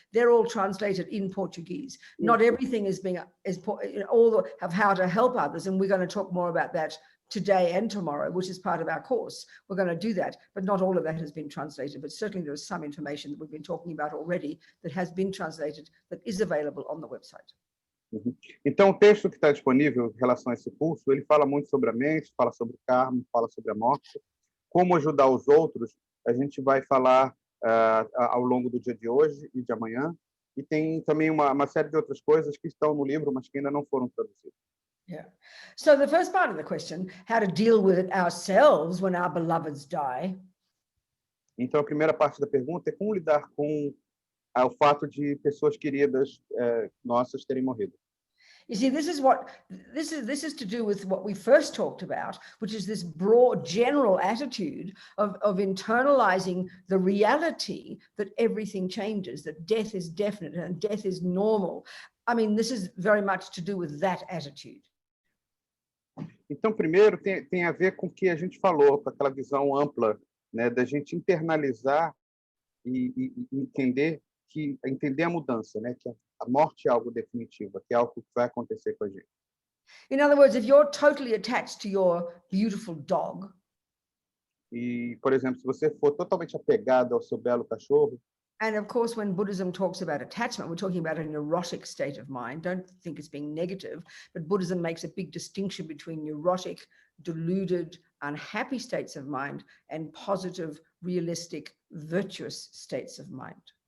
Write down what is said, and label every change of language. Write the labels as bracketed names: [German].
[English] They're all translated in Portuguese. Not everything is all of how to help others, and we're going to talk more about that today and tomorrow, which is part of our course. We're going to do that, but not all of that has been translated. But certainly there is some information that we've been talking about already that has been translated, that is available on the website. [Portuguese] Então, o texto que está disponível em relação a esse curso, ele fala muito sobre a mente, fala sobre o karma, fala sobre a morte. Como ajudar os outros, a gente vai falar ao longo do dia de hoje e de amanhã. E tem também uma série de outras coisas que estão no livro, mas que ainda não foram traduzidas. [English] Yeah. So the first part of the question, how to deal with it ourselves when our beloveds die. [Portuguese] Então, a primeira parte da pergunta é como lidar com o fato de pessoas queridas nossas terem morrido. [English] You see, this is to do with what we first talked about, which is this broad general attitude of internalizing the reality that everything changes, that death is definite and death is normal. I mean, this is very much to do with that attitude. [Portuguese] Então, primeiro, tem a ver com o que a gente falou, com aquela visão ampla, né, da gente internalizar e entender a mudança, né, que a morte é algo definitivo, que é algo que vai acontecer com a gente. [English] In other words, if you're totally attached to your beautiful dog, [Portuguese] E, por exemplo, se você for totalmente apegado ao seu belo cachorro, [English] and of course, when Buddhism talks about attachment, we're talking about a neurotic state of mind. Don't think it's being negative, but Buddhism makes a big distinction between neurotic, deluded, unhappy states of mind and positive, realistic, virtuous states of mind.